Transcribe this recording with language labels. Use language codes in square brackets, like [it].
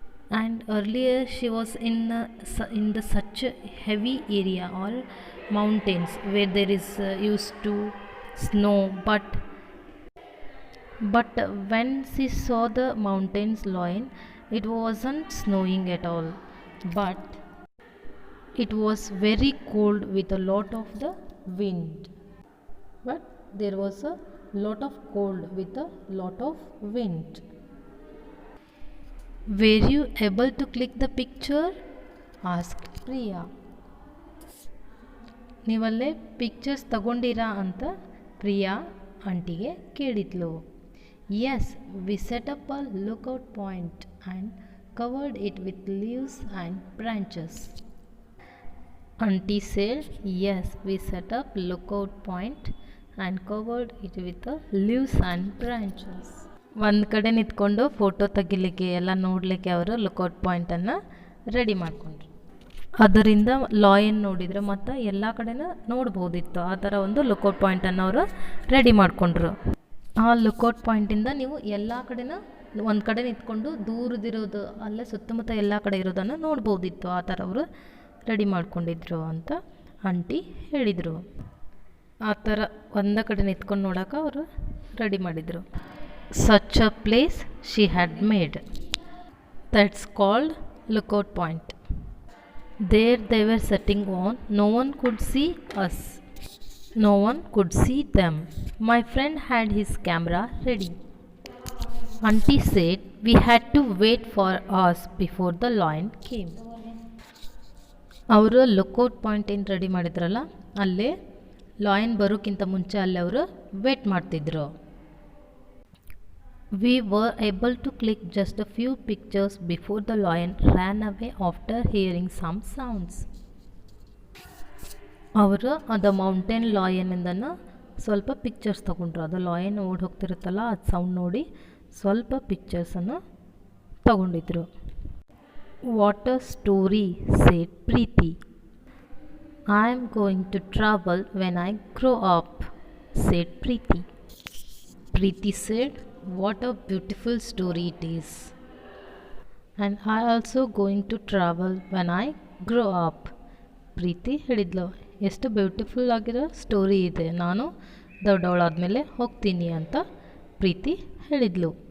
[en] And earlier she was in the such a heavy area or mountains where there is used to snow, but when she saw the mountains lion, it wasn't snowing at all, but it was very cold with a lot of the wind. But there was a lot of cold with a lot of wind. Were you able to click the picture? asked Priya. [kn] ನೀವಲ್ಲೇ pictures ತಗೊಂಡಿರಾ ಅಂತ ಪ್ರಿಯಾ ಆಂಟಿಗೆ ಕೇಳಿದ್ಲು. [en] Yes, we set up a lookout point and covered it with leaves and branches. Auntie said, yes, we set up lookout point and covered it with the leaves and branches. [kn] ಒಂದು ಕಡೆ ನಿಂತ್ಕೊಂಡು photo ತೆಗಿಲಿಕ್ಕೆ ಎಲ್ಲ ನೋಡಲಿಕ್ಕೆ ಅವರು lookout ಪಾಯಿಂಟನ್ನು ready ಮಾಡಿಕೊಂಡ್ರು. ಅದರಿಂದ lion ನೋಡಿದರೆ ಮತ್ತು ಎಲ್ಲ ಕಡೆನೂ ನೋಡ್ಬೋದಿತ್ತು. ಆ ಥರ ಒಂದು ಲುಕೌಟ್ ಪಾಯಿಂಟನ್ನು ಅವರು ರೆಡಿ ಮಾಡಿಕೊಂಡ್ರು. ಆ ಲುಕೌಟ್ ಪಾಯಿಂಟಿಂದ ನೀವು ಎಲ್ಲ ಕಡೆನ ಒಂದು ಕಡೆ ನಿಂತ್ಕೊಂಡು ದೂರದಿರೋದು ಅಲ್ಲೇ ಸುತ್ತಮುತ್ತ ಎಲ್ಲ ಕಡೆ ಇರೋದನ್ನು ನೋಡ್ಬೋದಿತ್ತು. ಆ ಥರ ಅವರು ರೆಡಿ ಮಾಡ್ಕೊಂಡಿದ್ರು ಅಂತ ಆಂಟಿ ಹೇಳಿದರು. ಆ ಥರ ಒಂದೇ ಕಡೆ ನಿಂತ್ಕೊಂಡು ನೋಡೋಕೆ ಅವರು ರೆಡಿ ಮಾಡಿದರು. [en] Such a place she had made, that's called lookout point. There they were setting on, no one could see us, no one could see them. My friend had his camera ready. Auntie said we had to wait for hours before the lion came. [kn] ಅವರು lookout point ಏನು ready ಮಾಡಿದ್ರಲ್ಲ ಅಲ್ಲೇ lion ಬರೋಕ್ಕಿಂತ ಮುಂಚೆ ಅಲ್ಲೇ ಅವರು wait ಮಾಡ್ತಿದ್ರು. [en] We were able to click just a few pictures before the lion ran away after hearing some sounds. [kn] ಅವರು ಅದು ಮೌಂಟೇನ್ ಲಾಯನಿಂದನ ಸ್ವಲ್ಪ ಪಿಕ್ಚರ್ಸ್ ತೊಗೊಂಡ್ರು. ಅದು ಲಾಯನ್ ಓಡಿ ಹೋಗ್ತಿರುತ್ತಲ್ಲ ಅದು ಸೌಂಡ್ ನೋಡಿ ಸ್ವಲ್ಪ ಪಿಕ್ಚರ್ಸನ್ನು ತಗೊಂಡಿದ್ರು. [en] What a story, said Preeti. I am going to travel when I grow up, said Preeti. Preeti said, "What a beautiful story it is. And I also going to travel when I grow up." [kn] ಪ್ರೀತಿ ಹೇಳಿದ್ಲು, ಎಷ್ಟು beautiful ಆಗಿರೋ story ಇದೆ, ನಾನು ದೊಡ್ಡವಳಾದಮೇಲೆ ಹೋಗ್ತೀನಿ ಅಂತ ಪ್ರೀತಿ ಹೇಳಿದ್ಲು.